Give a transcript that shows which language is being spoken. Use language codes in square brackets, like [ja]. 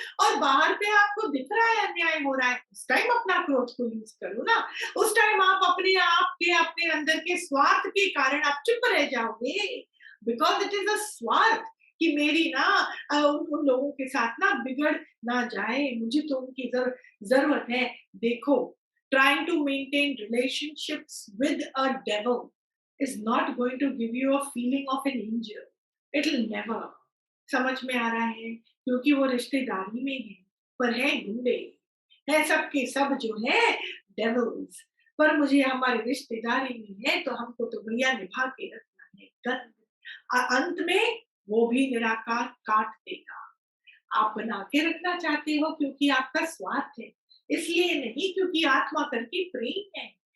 [hi] और बाहर पे आपको दिख रहा है अन्याय हो रहा है, उस टाइम अपना क्रोध को यूज करो ना। उस टाइम आप अपने आप के अपने अंदर के स्वार्थ के कारण आप चुप रह जाओगे, [en] because it is a [hi] स्वार्थ कि मेरी ना उन लोगों के साथ ना बिगड़ ना जाए, मुझे तो उनकी जरूरत है। [en] देखो, trying to maintain relationships with a devil is not going to give you a feeling of an angel. It will never. [hi] समझ में आ रहा है? क्योंकि वो रिश्तेदारी में है, पर है गुंडे, है सबके सब जो है डेविल्स। पर मुझे हमारी रिश्तेदारी में है तो हमको तो भैया निभा के रखना है। अंत में वो भी निराकार काट देगा। आप बना के रखना चाहते हो क्योंकि आपका स्वार्थ है, इसलिए नहीं क्योंकि आत्मा करके प्रेम है।